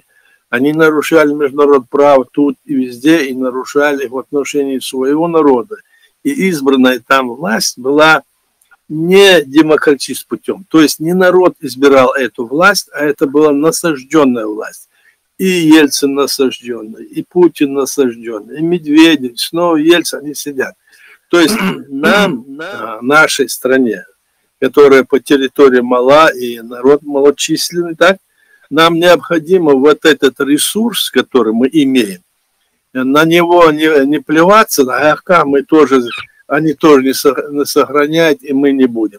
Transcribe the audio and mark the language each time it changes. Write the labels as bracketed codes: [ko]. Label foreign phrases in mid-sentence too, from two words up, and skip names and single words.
[ru] Они нарушали международное право тут и везде, и нарушали в отношении своего народа. И избранная там власть была не демократическим путем. То есть не народ избирал эту власть, а это была насажденная власть. И Ельцин насажденный, и Путин насажденный, и Медведев, снова Ельцин, они сидят. То есть нам, нашей стране, которая по территории мала и народ малочисленный, так, нам необходимо вот этот ресурс, который мы имеем, на него не плеваться, а мы тоже, они тоже не сохраняют, и мы не будем.